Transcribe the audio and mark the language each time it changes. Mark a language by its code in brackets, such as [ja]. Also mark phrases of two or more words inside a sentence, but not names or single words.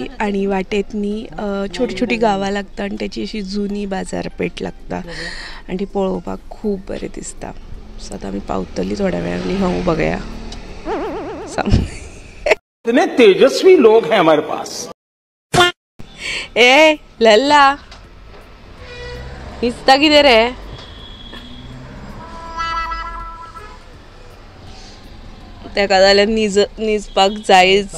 [kok] आणि वाटेत न्ही छोटी छोटी गांवां लागता आनी त्याची अशी जुनी बाजारपेठ लागता आनी ती पळोवपाक खूब बरें दिसता। सो आता आमी पावतली थोड्या वेळांनी, हांव बघया। [hi] इतने तेजस्वी लोग हैं हमारे पास। ए लल्ला, [kok] हिसता कितें रे? ताका जाल्यार न्हिजपाक जायच।